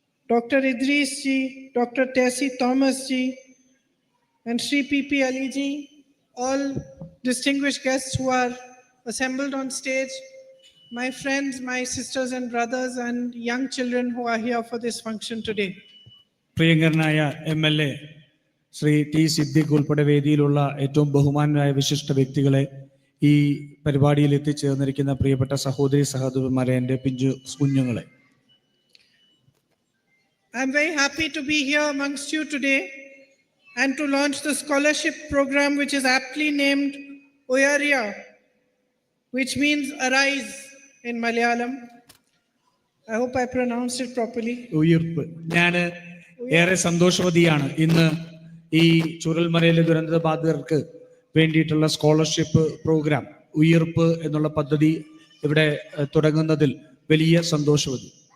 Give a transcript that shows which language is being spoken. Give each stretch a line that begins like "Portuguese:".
English: Doctor Idris ji, doctor Tessy Thomas ji, and Shri PP Ali ji, all distinguished guests who are assembled on stage, my friends, my sisters and brothers and young children who are here for this function today.
Malayalam: പ്രിയങ്കരനായ MLA Shri T Siddique ഉൾപ്പെടെ വേദിയിലുള്ള ഏറ്റവും ബഹുമാനരായ വിശിഷ്ട വ്യക്തികളെ, ഈ പരിപാടിയിൽ എത്തിച്ചേർന്നിരിക്കുന്ന പ്രിയപ്പെട്ട സഹോദരി സഹോദരന്മാരെ, എൻ്റെ പിഞ്ചു കുഞ്ഞുങ്ങളെ,
English: I'm very happy to be here amongst you today and to launch the scholarship program, which is aptly named Oyariya, which means arise in Malayalam. I hope I pronounced it properly.
Malayalam: ഉയിർപ്പ്. ഞാൻ ഏറെ സന്തോഷവതിയാണ് ഇന്ന് ഈ ചൂരൽമലയിലെ ദുരന്തബാധിതർക്ക് വേണ്ടിയിട്ടുള്ള scholarship programme ഉയിർപ്പ് എന്നുള്ള പദ്ധതി ഇവിടെ തുടങ്ങുന്നതിൽ വലിയ സന്തോഷവതി.